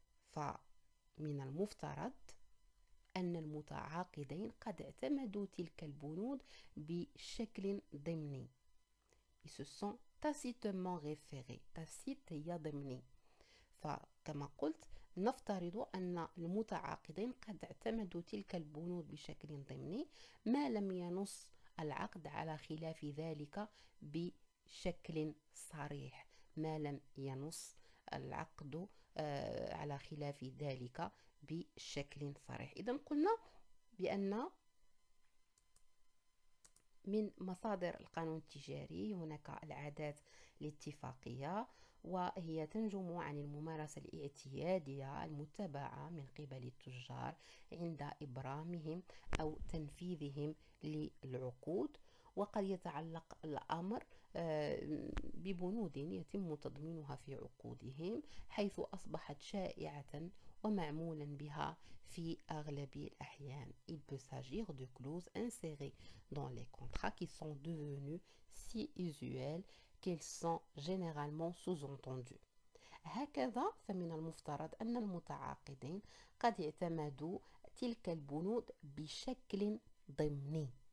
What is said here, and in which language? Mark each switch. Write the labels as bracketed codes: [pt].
[ar] فمن المفترض أن المتعاقدين قد اعتمدوا تلك البنود بشكل ضمني. [fr] Ils se sont tacitement référés. [ar] tacite هي ضمني. فكما قلت نفترض أن المتعاقدين قد اعتمدوا تلك البنود بشكل ضمني ما لم ينص العقد على خلاف ذلك بشكل صريح. ما لم ينص العقد على خلاف ذلك بشكل صريح. إذن قلنا بأن من مصادر القانون التجاري هناك العادات الاتفاقية، وهي تنجم عن الممارسة الاعتيادية المتبعة من قبل التجار عند إبرامهم أو تنفيذهم للعقود. وقد يتعلق الأمر ببنود يتم تضمينها في عقودهم حيث أصبحت شائعة ومعمولا بها في أغلب الأحيان. [fr] Il peut s'agir de clauses insérées dans les contrats qui sont devenues si usuelles qu'elles sont généralement sous-entendues. [ar] هكذا فمن المفترض أن المتعاقدين قد اعتمدوا تلك البنود بشكل ضمني.